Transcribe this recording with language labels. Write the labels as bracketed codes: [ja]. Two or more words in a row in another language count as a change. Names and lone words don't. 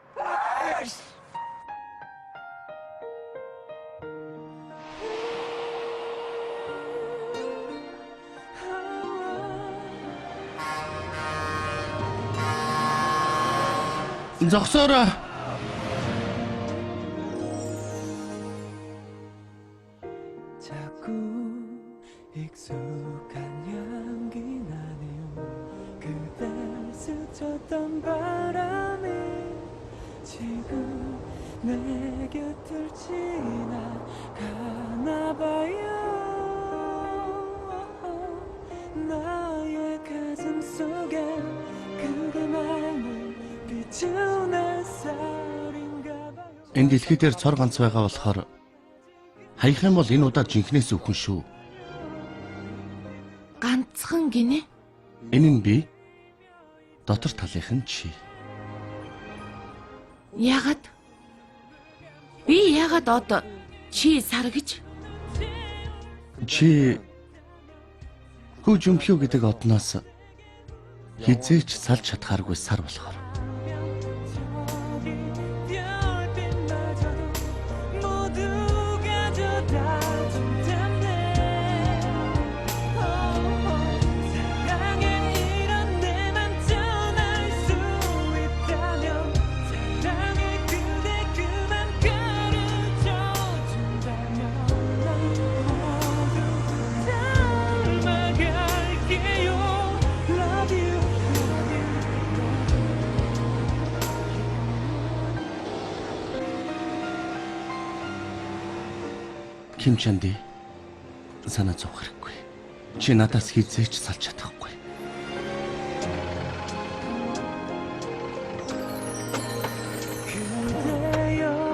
[mn] Зогсоорой. [ko] 자꾸 익숙한 향기 나네요. 그대 스쳤던 바람이 지금 내 곁을 지나가나 봐요. 나의 가슴 속에 그대만을 비추는 햇살인가 봐요. [mn] Энэ дэлхий дээр цор ганц байгаа болохоор хаях юм бол энэ удаа жинхнээс өхөн шүү. Ганцхан гинэ. Энэ нь би. Дотор талынх нь чи. Ягаад? Би ягаад одоо чи сар гэж? Чи Кужумпио гэдэг одноос хизээч салж чадхааргүй сар болохоор. [ko] 별빛마저도 모두가 쏟아진다네. 사랑에 이런 내맘 전할 수 있다면 사랑해 그대 그만 가르쳐준다면 난 모두 닮아갈게요. [en] Love you, love you. [mn] Ким Чанди санаа зовх хэрэггүй. Чи надаас хизээч салж чадахгүй. [ko] 그대여